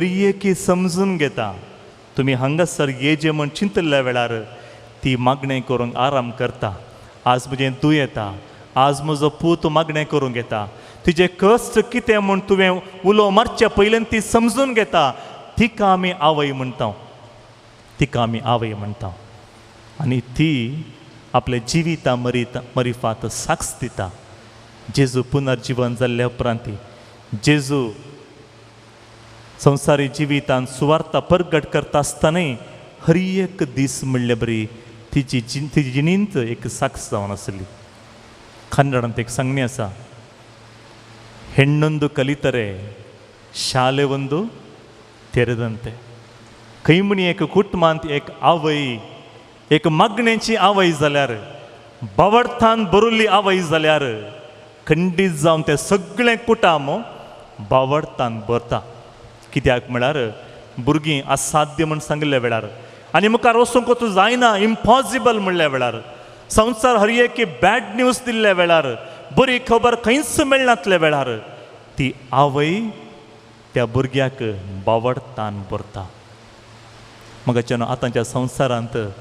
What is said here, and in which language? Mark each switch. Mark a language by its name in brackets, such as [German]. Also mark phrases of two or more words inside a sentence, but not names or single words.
[Konkani] एकी समजून घेता तुमी हांगासर येजे म्हण चिंतल्या वेळार ती मागणें करूंक आराम करता आज म्हजें दुयेंता आज म्हजो पूत मागणें करूंक येता तुजें कश्ट कितें म्हूण तुवें उलो मारच्या पयल्यान ती समजून घेता तिका आमी आवय म्हणटा तिका आमी आवय म्हणटा आनी ती आपल्या जिविता मरिफात साक्ष दिता जेजू पुनर्जीवन जाल्ल्या उपरांत जेजू संवसारी जिवितांत सुवार्ता परगट करता आसतनाय हर एक दीस म्हणले बरी तिची जिणींत एक साक्ष जावन आसली कन्नडांत एक संज्ञा आसा [Kannada] ಹೆಣ್ಣೊಂದು ಕಲಿತರೆ ಶಾಲೆ ಒಂದು ತೆರೆದಂತೆ [Konkani] खंय म्हणी एक कुटुंबांत एक आवय एक मागणेची आवय जाल्यार बावडतान बरोल्ली आवय जाल्यार खंडीत जावन ते सगळें कुटुंब बावडतान भरता कित्याक म्हळ्यार भुरगीं असाध्य म्हण सांगले वेळार आनी मुखार वचूंक तूं जायना इम्पॉसिबल म्हणल्या वेळार संवसार हर एक [English] bad news [Konkani] दिल्ल्या वेळार बरी खबर खंयच मेळनातल्या वेळार ती आवय त्या भुरग्याक बावडतान भरता मगाच्यान आतांच्या संवसारांत